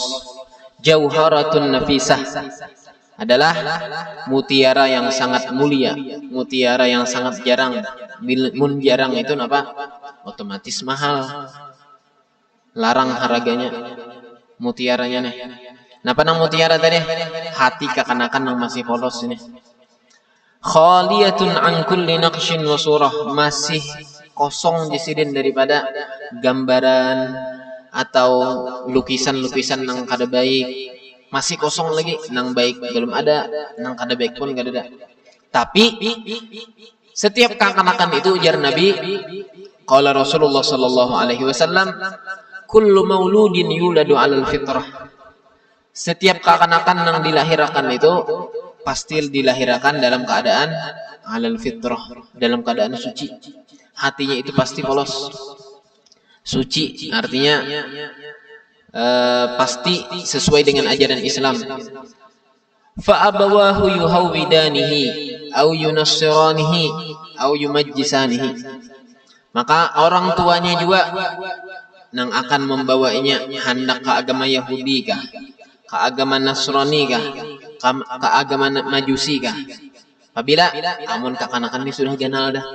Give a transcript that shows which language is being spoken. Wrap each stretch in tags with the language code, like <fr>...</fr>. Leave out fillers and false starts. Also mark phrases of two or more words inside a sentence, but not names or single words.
<ar>جوهرة نفيسة</ar> <id>adalah mutiara yang sangat mulia, mutiara yang sangat jarang.</id> <bjn>Mun jarang itu napa? Otomatis mahal. Larang harganya mutiaranya nih. Napa nang mutiara tadi?</bjn> <id>Hati kekanakan yang masih polos ini.</id> <ar>خالية عن كل نقش وصورة,</ar> <bjn>masih kosong disidin daripada gambaran atau lukisan-lukisan nang kada baik. Masih kosong lagi, nang baik belum ada, nang kada baik pun kada ada.</bjn> <id>Tapi setiap kekanakan itu ujar Nabi,</id> <ar>قال رسول الله صلى الله عليه وسلم كل مولود يولد على الفطرة.</ar> <id>Setiap kekanakan yang dilahirkan itu pasti dilahirkan dalam keadaan</id> <ar>على الفطرة,</ar> <id>dalam keadaan suci. Hatinya itu pasti polos. Suci artinya pasti sesuai dengan ajaran Islam.</id> <ar>فأبواه يهودانه أو ينصرانه أو يمجسانه.</ar> <id>Maka orang tuanya juga nang akan membawanya hendak ke agama Yahudi kah, ke agama Nasrani kah, keagamaan Majusi kah?</id> <bjn>Apabila amun kakanakan ini sudah ganal dah.</bjn>